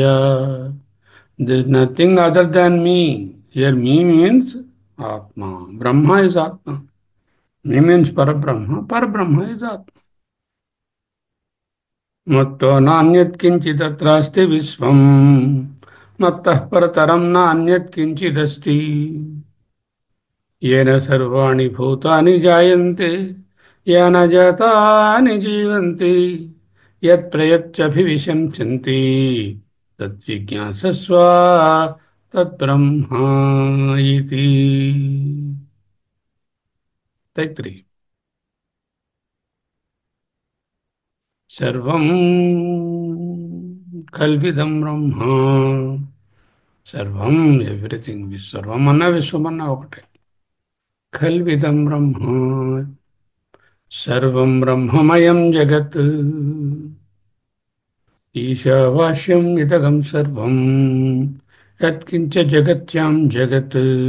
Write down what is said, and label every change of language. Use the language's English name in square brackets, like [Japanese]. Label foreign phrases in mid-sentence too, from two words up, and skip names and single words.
[English] There is nothing other than me. Here me means Atma. Brahma is Atma. Me means Parabrahma. Parabrahma is Atma. [Sanskrit] मत्तो नान्यत् किञ्चिदत्रास्ति विश्वम् मत्तः परतरं नान्यत् किञ्चिदस्ति येन सर्वाणि भूतानि जायन्ते येन जातानि जीवन्ति यत्प्रयत्यभिविशंसन्ति तद्विज्ञासस्व तद्ब्रह्मा इति. तैत्तिरीय. सर्वं కల్విదం బ్రహ్మ. సర్వం ఎవ్రీథింగ్. [Telugu] సర్వం అన్నా విశ్వం అన్నా ఒకటే. [Sanskrit] కల్విదం బ్రహ్మ. సర్వం బ్రహ్మమయం జగత్. ఈశావాస్యం ఇదగం సర్వం యత్కించ జగత్యాం జగత్.